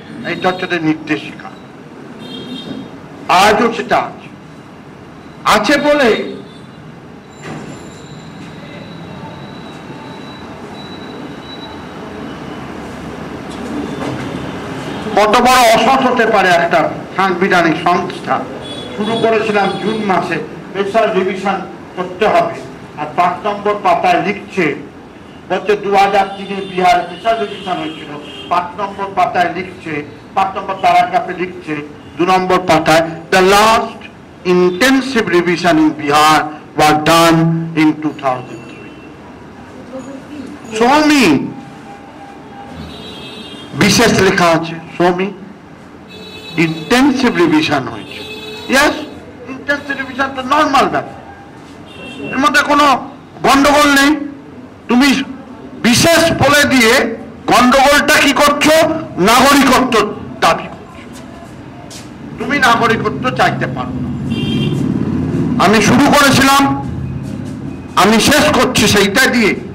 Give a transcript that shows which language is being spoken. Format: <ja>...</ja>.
<bn>এইটা হচ্ছে নির্দেশিকা। আজও সেটা আছে বলে কত বড় অসৎ হতে পারে একটা সাংবিধানিক সংস্থা। শুরু করেছিলাম জুন মাসে, স্পেশাল রিভিশন করতে হবে, আর 5 নম্বর পাতায় লিখছে, বলছে 2003 বিহার স্পেশাল রিভিশন হয়েছিল। 5 নম্বর পাতায় লিখছে, 5 নম্বর প্যারাগ্রাফে লিখছে, 2 নম্বর পাতায়,</bn> <en>the last intensive revision in Bihar was done in 2003. Show me,</en> <bn>বিশেষ লেখা আছে,</bn> <en>show me intensive revision</en> <bn>হয়েছে।</bn> <en>Yes, intensive revision</en> <bn>তো নর্মাল ব্যাপার, এর মধ্যে কোনো গন্ডগোল নেই। তুমি বিশেষ বলে দিয়ে গন্ডগোলটা কি করছো, নাগরিকত্ব দাবি করছো। তুমি নাগরিকত্ব চাইতে পারো না। আমি শুরু করেছিলাম, আমি শেষ করছি সেইটা দিয়ে।</bn>